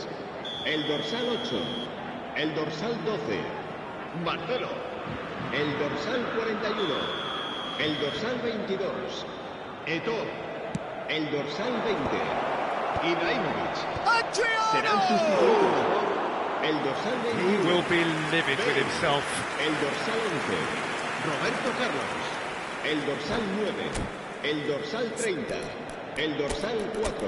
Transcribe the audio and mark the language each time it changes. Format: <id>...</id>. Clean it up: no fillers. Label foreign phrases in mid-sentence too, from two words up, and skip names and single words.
<es>El dorsal 8, el dorsal 12, Marcelo, el dorsal 41, el dorsal 22, Eto'o, el dorsal 20, Ibrahimovic. Serán sustituidos por el dorsal</es> <en>He</en> <es>21.</es> <en>will be livid with himself.</en> <es>El dorsal 11, Roberto Carlos. El dorsal 9, el dorsal 30, el dorsal 4.</es>